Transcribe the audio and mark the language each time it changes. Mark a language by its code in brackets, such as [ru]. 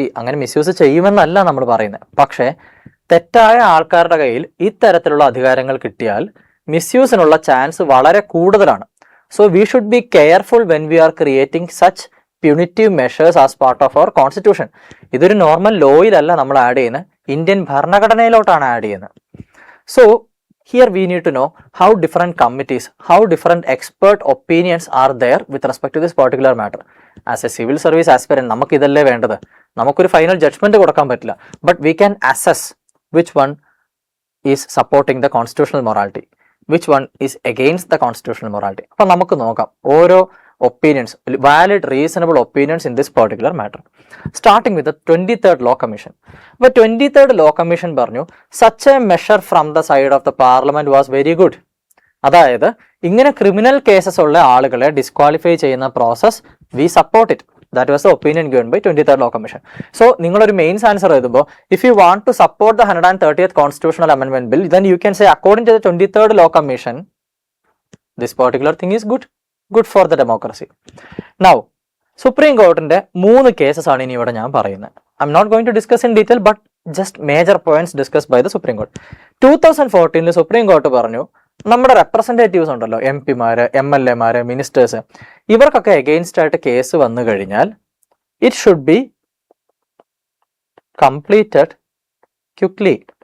[ml] അങ്ങനെ മിസ്യൂസ് ചെയ്യുമെന്നല്ല നമ്മൾ പറയുന്നത്, പക്ഷേ തെറ്റായ ആൾക്കാരുടെ കയ്യിൽ ഇത്തരത്തിലുള്ള അധികാരങ്ങൾ കിട്ടിയാൽ മിസ്യൂസിനുള്ള ചാൻസ് വളരെ കൂടുതലാണ്. [en] So we should be careful when we are creating such punitive measures as part of our constitution. [ml] ഇതൊരു നോർമൽ ലോയിലല്ല നമ്മൾ ആഡ് ചെയ്യുന്നത്, ഇന്ത്യൻ ഭരണഘടനയിലോട്ടാണ് ആഡ് ചെയ്യുന്നത്. [en] So here we need to know how different committees, how different expert opinions are there with respect to this particular matter. As a civil service aspirant, [ml] നമുക്ക് ഇതല്ലേ വേണ്ടത്, നമുക്കൊരു final judgement കൊടുക്കാൻ പറ്റില്ല, [en] But we can assess which one is supporting the constitutional morality, which one is against the constitutional morality. [ml] അപ്പോൾ നമുക്ക് നോക്കാം ഓരോ [en] opinions, valid reasonable opinions in this particular matter, starting with the 23rd law commission. But 23rd law commission പറഞ്ഞു such a measure from the side of the parliament was very good. [ml] അതായത് ഇങ്ങനെ criminal cases ഉള്ള ആളുകളെ disqualify ചെയ്യുന്ന process [en] We support it. That was the opinion given by 23rd law commission. [ml] So നിങ്ങളൊരു mains answer എഴുതുമ്പോൾ [en] If you want to support the 130th constitutional amendment bill, then you can say according to the 23rd law commission this particular thing is good for the democracy. [ml] Now, supreme കോർട്ടിന്റെ 3 cases ആണ് ഇനി ഇവിടെ ഞാൻ പറയുന്നത്. [en] I'm not going to discuss in detail, but just major points discuss by the supreme court. [ml] 2014 supreme court പറഞ്ഞു നമ്മുടെ representatives ഉണ്ടല്ലോ, MP-മാര്, MLA-മാര്, ministers, ഇവർക്കൊക്കെ against ആയിട്ട് കേസ് വന്നു കഴിഞ്ഞാൽ [en] It should be completed quickly.